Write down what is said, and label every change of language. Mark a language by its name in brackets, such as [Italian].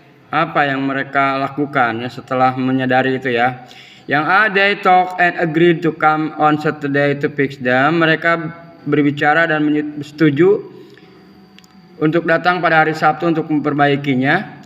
[Indonesian] Apa yang mereka lakukan ya setelah menyadari itu ya. Yang A, [English] they talk and agreed to come on Saturday to fix them. [Indonesian] Mereka berbicara dan setuju untuk datang pada hari Sabtu untuk memperbaikinya.